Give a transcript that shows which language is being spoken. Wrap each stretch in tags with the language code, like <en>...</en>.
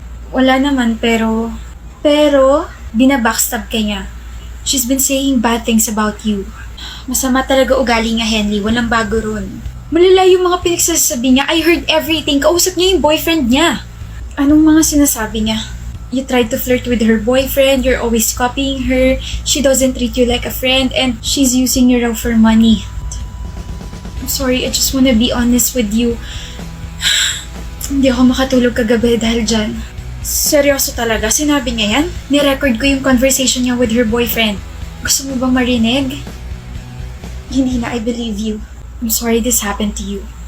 <tl>Wala naman pero binabackstab ka niya.</tl> <en>She's been saying bad things about you.</en> <tl>Masama talaga ugali nga, Henley. Walang bago ron. Malala yung mga pinagsasabi niya.</tl> <en>I heard everything. Kausap niya yung boyfriend niya.</en> <tl>Anong mga sinasabi niya?</tl> <en>You tried to flirt with her boyfriend. You're always copying her. She doesn't treat you like a friend. And she's using you raw for money. I'm sorry. I just wanna be honest with you.</en> <tl>Hindi ako makatulog kagabi dahil dyan. Seryoso talaga? Sinabi niya yan? Ni-record ko yung conversation niya</tl> <en>with her boyfriend.</en> <tl>Gusto mo bang marinig? Hindi na,</tl> <en>I believe you. I'm sorry this happened to you.</en>